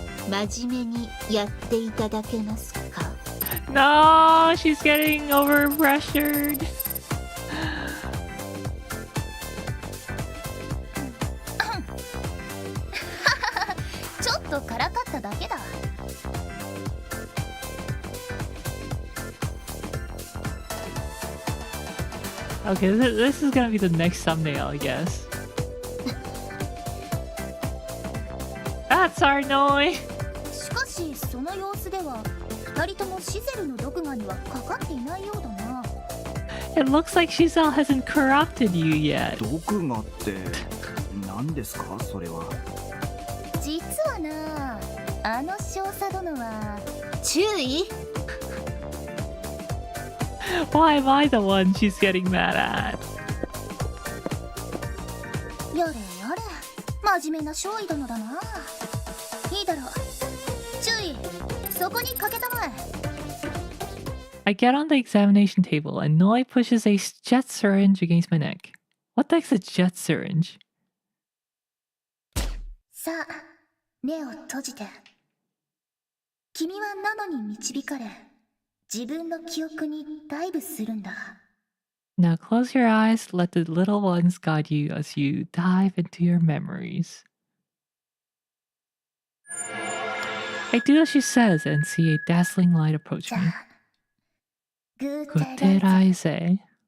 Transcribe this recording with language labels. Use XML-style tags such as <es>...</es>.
<ja>真面目にやっていただけますか？</ja> <en>No, she's getting overpressured.</en> <ja>ちょっとからかっただけだ。</ja> <en>Okay, this is gonna be the next thumbnail, I guess. That's our noise.</en> <ja>しかしその様子では2人ともシゼルの毒牙にはかかっていないようだな。</ja> <en>It looks like Giselle hasn't corrupted you yet.</en> <ja>毒牙って何ですかそれは。実はな、あの少佐殿は注意。</ja> <en>Why am I the one she's getting mad at?</en> <ja>やれやれ、真面目な少尉殿だな。いいだろう。注意、そこにかけたまえ。</ja> <en>I get on the examination table and Noi pushes a jet syringe against my neck. What the heck's a jet syringe?</en> <ja>さあ、目を閉じて。君はナノに導かれ、自分の記憶にダイブするんだ。</ja> <en>Now close your eyes, let the little ones guide you as you dive into your memories. I do as she says and see a dazzling light approach</en> <ja>じゃ</ja> <en>me.</en> <de>あ、Gute Gute reise.</de>